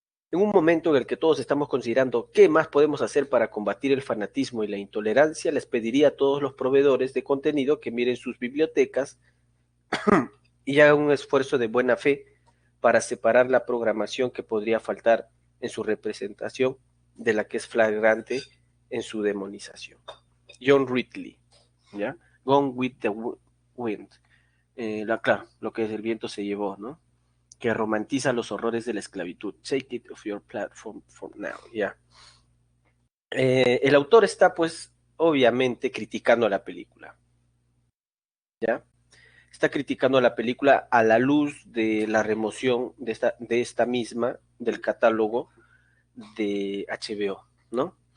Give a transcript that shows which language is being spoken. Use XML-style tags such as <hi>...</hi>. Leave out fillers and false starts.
<es>En un momento en el que todos estamos considerando qué más podemos hacer para combatir el fanatismo y la intolerancia, les pediría a todos los proveedores de contenido que miren sus bibliotecas y hagan un esfuerzo de buena fe para separar la programación que podría faltar en su representación de la que es flagrante en su demonización.</es> <en>John Ridley, ¿ya? Gone with the Wind.</en> <es>Claro, lo que el viento se llevó, ¿no? Que romantiza los horrores de la esclavitud.</es> <en>Take it off your platform for now, ya. Yeah.</en> <es>El autor está, pues, obviamente criticando la película, ¿ya? Está criticando la película a la luz de la remoción de esta misma del catálogo de HBO, ¿no?</es>